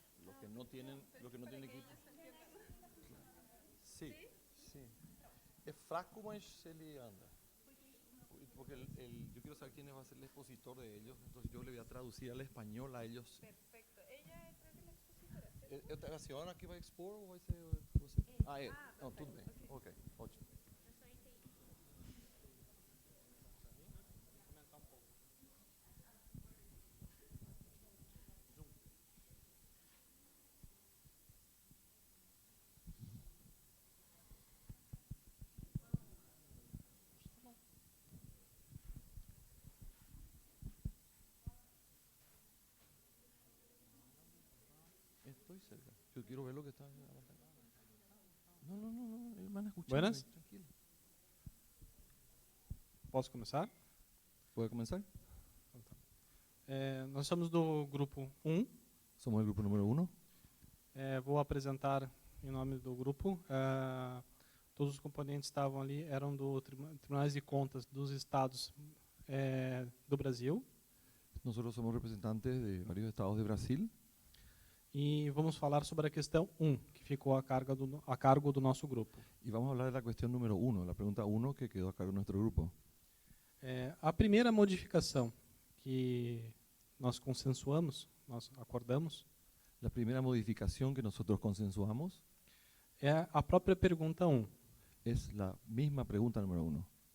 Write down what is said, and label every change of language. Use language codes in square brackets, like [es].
[es] Los que no tienen equipo. Sí, sí. [pt] Es fraco, mas ele anda. [es] Porque yo quiero saber quién va a ser el expositor de ellos, entonces yo le voy a traducir al español a ellos. Perfecto. Ella es creo que la expositora, ¿cierto? [pt] ¿Es a senhora que vai expor ou vai ser você? Ele. Não, tudo bem. Ok, ótimo. [es] Estoy cerca. Yo quiero ver lo que está en la pantalla. No, ellos van a escuchar. Buenas. Tranquilo. [pt] Posso começar? [es] ¿Puede comenzar? [pt] Nós somos do grupo 1. [es] Somos el grupo número 1. [pt] Vou apresentar em nome do grupo. Todos os componentes estavam ali, eram do Tribunais de Contas dos Estados do Brasil. [es] Nosotros somos representantes de varios estados de Brasil. [pt] E vamos falar sobre a questão 1, que ficou a cargo do nosso grupo. [es] Y vamos a hablar de la cuestión número 1, la pregunta 1 que quedó a cargo de nuestro grupo. [pt] A primeira modificação que nós consensuamos, nós acordamos, [es] La primera modificación que nosotros consensuamos [pt] é a própria pergunta 1. [es] es la misma pregunta número 1.